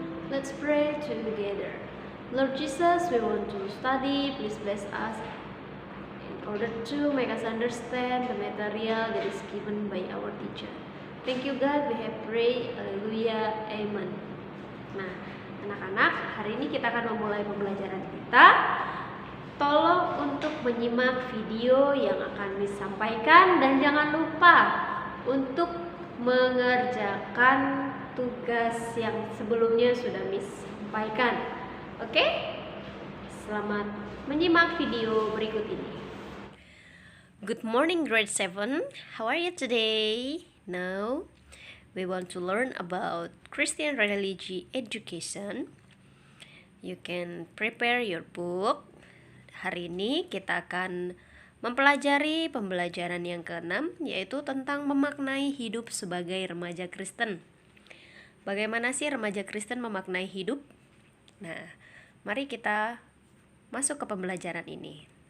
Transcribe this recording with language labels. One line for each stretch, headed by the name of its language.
English: Let's pray together. Lord Jesus, we want to study. Please bless us in order to make us understand the material that is given by our teacher. Thank you God, we have prayed. Haleluya, amen.
Indonesian: Nah, anak-anak, hari ini kita akan memulai pembelajaran kita. Tolong untuk menyimak video yang akan disampaikan dan jangan lupa untuk mengerjakan tugas yang sebelumnya sudah Miss sampaikan. Oke? Selamat menyimak video berikut ini.
English: Good morning grade 7. How are you today? Now, we want to learn about Christian religion education. You can prepare your book.
Indonesian: Hari ini kita akan mempelajari pembelajaran yang ke-6, yaitu tentang memaknai hidup sebagai remaja Kristen. Bagaimana sih remaja Kristen memaknai hidup? Nah, mari kita masuk ke pembelajaran ini.